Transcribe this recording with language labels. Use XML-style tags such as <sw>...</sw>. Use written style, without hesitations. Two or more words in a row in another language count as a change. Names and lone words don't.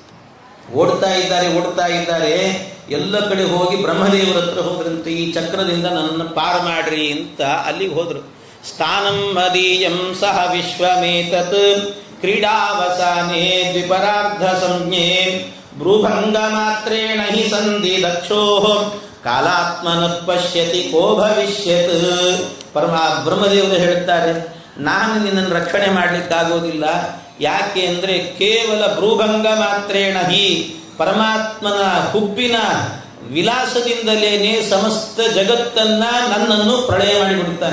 <kn>ಓಡ್ತಾ ಇದ್ದಾರೆ. ಎಲ್ಲ ಕಡೆ ಹೋಗಿ ಬ್ರಹ್ಮದೇವರ ಹತ್ರ ಹೋದ್ರಂತೆ. ಈ ಚಕ್ರದಿಂದ ನನ್ನನ್ನು ಪಾರು ಮಾಡ್ರಿ ಅಂತ ಅಲ್ಲಿಗೆ ಹೋದ್ರು.</kn> <sa>ಸ್ಥಾನಂ ಮದೀಯಂ ಸಹ ವಿಶ್ವಮೇತತ್ ಕ್ರೀಡಾವಸಾನೆ ದ್ವಿಪರಾರ್ಧ ಸಂಜ್ಞೆ ಭ್ರೂಭಂಗ ಮಾತ್ರೇಣ ಹಿ ಸಂಧಿ ದಕ್ಷೋ ಕಾಲಾತ್ಮನ ಪಶ್ಯತಿ ಕೋ ಭವಿಷ್ಯತ್.</sa> <kn>ಬ್ರಹ್ಮದೇವರು ಹೇಳ್ತಾರೆ, ನಾನು ನಿನ್ನನ್ನು ರಕ್ಷಣೆ ಮಾಡ್ಲಿಕ್ಕಾಗೋದಿಲ್ಲ. ಯಾಕೆ ಅಂದರೆ ಕೇವಲ</kn> <sa>ಭ್ರೂಭಂಗ ಮಾತ್ರೇಣ ಹಿ</sa> <kn>ಪರಮಾತ್ಮನ ಹುಬ್ಬಿನ ವಿಲಾಸದಿಂದಲೇನೆ ಸಮಸ್ತ ಜಗತ್ತನ್ನ ನನ್ನನ್ನು ಪ್ರಳಯ ಮಾಡಿಬಿಡ್ತಾನೆ.</kn>